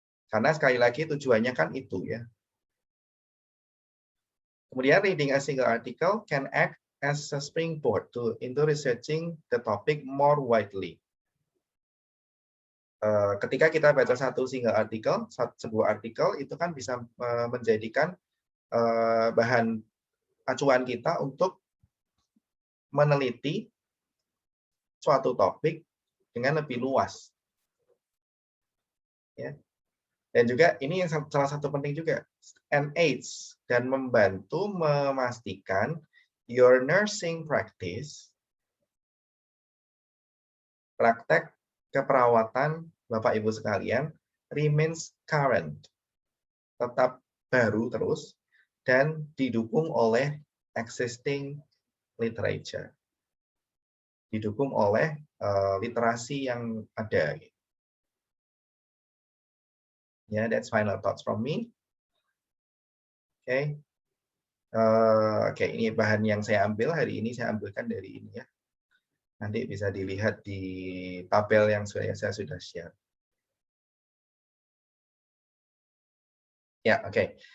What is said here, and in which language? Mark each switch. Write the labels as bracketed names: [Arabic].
[Indonesian] Karena sekali lagi tujuannya kan itu ya. [English] Kemudian reading a single article can act as a springboard into researching the topic more widely. [Indonesian] Ketika kita baca satu single artikel, sebuah artikel itu kan bisa menjadikan bahan acuan kita untuk meneliti suatu topik dengan lebih luas. Ya. Dan juga ini yang salah satu penting juga, [English] and aids, [Indonesian] dan membantu memastikan [English] your nursing practice, [Indonesian] praktek keperawatan Bapak Ibu sekalian, [English] remains current, [Indonesian] tetap baru terus, dan didukung oleh [English] existing literature. [Indonesian] Didukung oleh literasi yang ada. [English] Ya, that's final thoughts from me. Oke. [Indonesian] Oke, ini bahan yang saya ambil hari ini, saya ambilkan dari ini ya. Nanti bisa dilihat di tabel yang saya sudah share. Ya, oke.